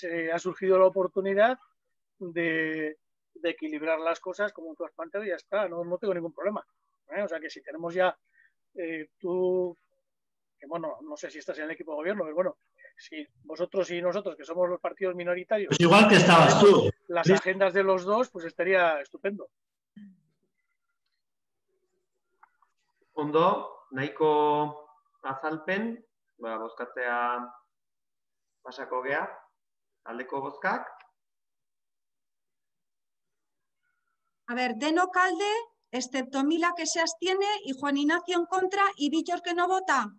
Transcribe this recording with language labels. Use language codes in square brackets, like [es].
[es] Ha surgido la oportunidad de equilibrar las cosas como tú has planteado y ya está, no tengo ningún problema. O sea que si tenemos ya tú, que bueno, no sé si estás en el equipo de gobierno, pero bueno, si vosotros y nosotros, que somos los partidos minoritarios, pues igual que estabas tú, las agendas de los dos, pues estaría estupendo. [eu] Ondo, nahiko azalpen, bozkatzea pasako gea, aldeko bozkak. [es] A ver, denok alde, excepto Mila que se abstiene y Juan Ignacio en contra y Víctor que no vota.